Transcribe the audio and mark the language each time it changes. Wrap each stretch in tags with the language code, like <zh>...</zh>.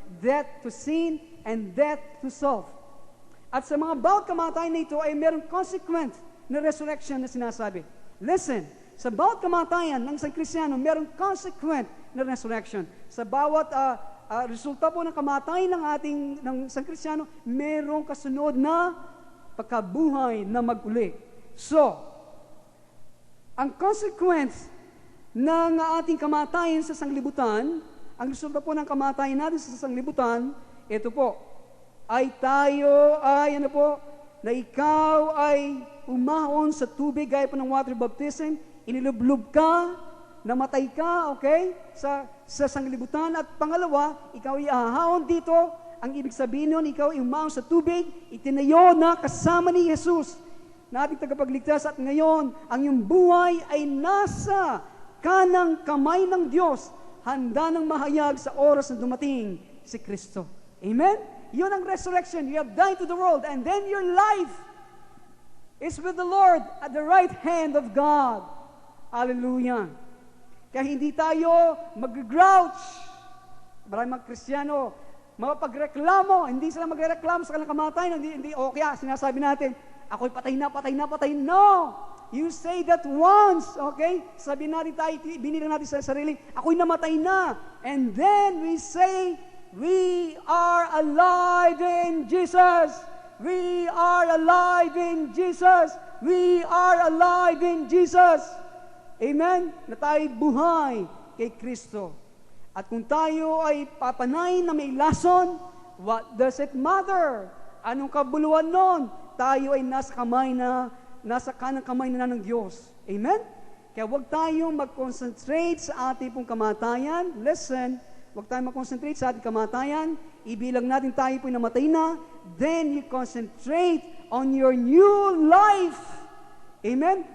<en>Death to sin, and death to self.</en> <tl>At sa mga bawat kamatayan na ito ay merong consequent na resurrection na sinasabi. Listen, sa bawat kamatayan ng isang Kristiyano, merong consequent na resurrection. Sa bawat resulta po ng kamatayan ng isang Kristiyano, merong kasunod na pagkabuhay na mag-uli. So, ang consequence ng ating kamatayan sa sanglibutan, ang resulta po ng kamatayan natin sa sanglibutan, ito po, ay tayo ay na ikaw ay umahon sa tubig gaya po ng water baptism, inilublob ka, namatay ka, okay, sa sanglibutan, at pangalawa, ikaw ay ahahon dito, ang ibig sabihin nun, ikaw ay umahon sa tubig, itinayo na kasama ni Jesus, na ating tagapagligtas, at ngayon, ang iyong buhay ay nasa kanang kamay ng Diyos, handa ng mahayag sa oras na dumating si Kristo. Amen? Yun ang resurrection.</tl> <en>You have died to the world, and then your life is with the Lord at the right hand of God.</en> <tl>Hallelujah. Kaya hindi tayo mag-grouch. Maraming mga Kristiyano, mapagreklamo, hindi sila magreklamo sa kanilang kamatayan, hindi, o kaya sinasabi natin, ako'y patay na. No!</tl> <en>You say that once, okay?</en> <tl>Sabi natin tayo, binilang natin sa sarili, ako'y namatay na.</tl> <en>And then we say, we are alive in Jesus. We are alive in Jesus. We are alive in Jesus. Amen?</en> <tl>Na tayo'y buhay kay Kristo. At kung tayo ay papanayin na may lason,</tl> <en>what does it matter?</en> <tl>Anong kabuluhan nun? Tayo ay nasa kanang kamay na ng Diyos. Amen? Kaya huwag tayong mag-concentrate sa ating pong kamatayan. Listen, huwag tayong mag-concentrate sa ating kamatayan. Ibilang natin tayo po'y namatay na.</tl> <en>Then you concentrate on your new life. Amen?</en>